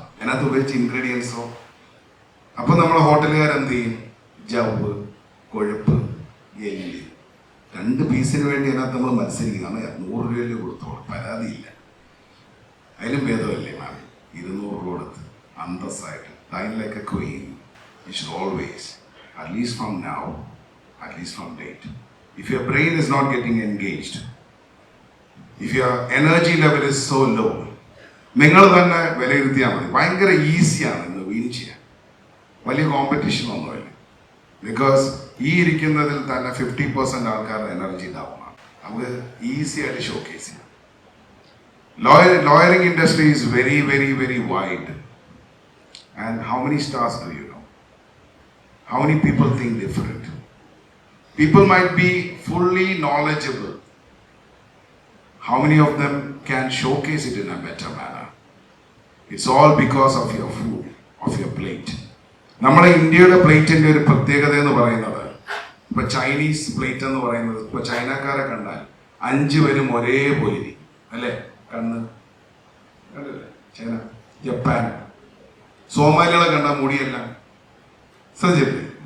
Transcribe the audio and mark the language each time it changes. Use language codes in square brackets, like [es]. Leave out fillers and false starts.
[ml] അതിനകത്ത് ഉപയോഗിച്ച ഇൻഗ്രീഡിയൻസോ. അപ്പോൾ നമ്മളെ ഹോട്ടലുകാരെന്ത് ചെയ്യും? ജവ്, കൊഴുപ്പ്, എല്ല്, 2 പീസിന് വേണ്ടി അതിനകത്ത് നമ്മൾ മത്സരിക്കും. നമ്മൾ 100 രൂപയിൽ കൊടുത്തോളൂ, പരാതിയില്ല. അതിലും ഭേദമല്ലേ മാം 200 രൂപ കൊടുത്ത് അന്തസ്സായിട്ട് [en] dine like a queen. You should always, at least from now, at least from date, if your brain is not getting engaged, if your energy level is so low, [ml] നിങ്ങൾ തന്നെ വിലയിരുത്തിയാൽ മതി. ഭയങ്കര ഈസിയാണ് ഇന്ന് വീൻ ചെയ്യാൻ, വലിയ കോമ്പറ്റീഷൻ ഒന്നുമില്ല. ബിക്കോസ് ഈ ഇരിക്കുന്നതിൽ തന്നെ 50% ആൾക്കാരുടെ എനർജി ഡൗൺ ആണ്. നമുക്ക് ഈസി ആയിട്ട് ഷോക്കേസ് ചെയ്യാം. [en] Lawyering industry is very, very, very wide. And how many stars do you know? How many people think different? People might be fully knowledgeable. How many of them can showcase it in a better manner? It's all because of your food, of your plate. [ml] നമ്മുടെ ഇന്ത്യയുടെ പ്ലേറ്റിന്റെ ഒരു പ്രത്യേകത എന്ന് പറയുന്നത്, ഇപ്പൊ Chinese plate എന്ന് പറയുന്നത്, ഇപ്പൊ ചൈനക്കാരെ കണ്ടാൽ 5 പേരും ഒരേപോലെ അല്ലേ? കണ്ണ് കണ്ടില്ലേ? ചൈന, ജപ്പാൻ, സോമാലികളെ കണ്ട മുടിയെല്ലാം ശ്രദ്ധിച്ചില്ലേ?